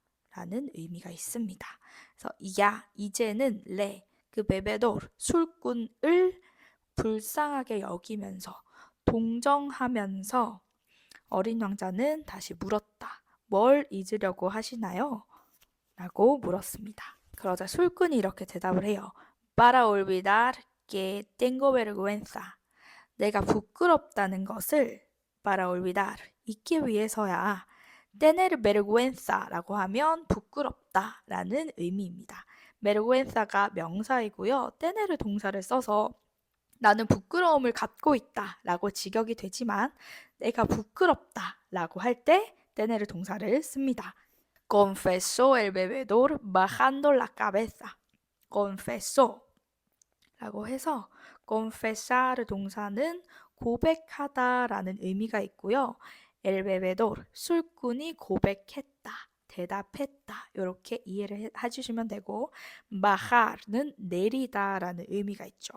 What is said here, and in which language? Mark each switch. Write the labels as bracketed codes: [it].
[ko] 라는 의미가 있습니다. 그래서 이제는 그 베베도르 술꾼을 불쌍하게 여기면서 동정하면서 어린 왕자는 다시 물었다. 뭘 잊으려고 하시나요? 라고 물었습니다. 그러자 술꾼이 이렇게 대답을 해요. [es] Para olvidar que tengo vergüenza. [ko] 내가 부끄럽다는 것을 [es] para olvidar [ko] 잊기 위해서야. [es] tener vergüenza [ko] 라고 하면 부끄럽다라는 의미입니다. vergüenza가 명사이고요. tener 동사를 써서 나는 부끄러움을 갖고 있다 라고 직역이 되지만 내가 부끄럽다 라고 할 때 tener 동사를 씁니다. [es] Confesó el bebedor bajando la cabeza. [ko] confesó 라고 해서 confesar 동사는 고백하다라는 의미가 있고요. [es] el bebedor [ko] 술꾼이 고백했다, 대답했다 이렇게 이해를 해주시면 되고 bajar는 내리다라는 의미가 있죠.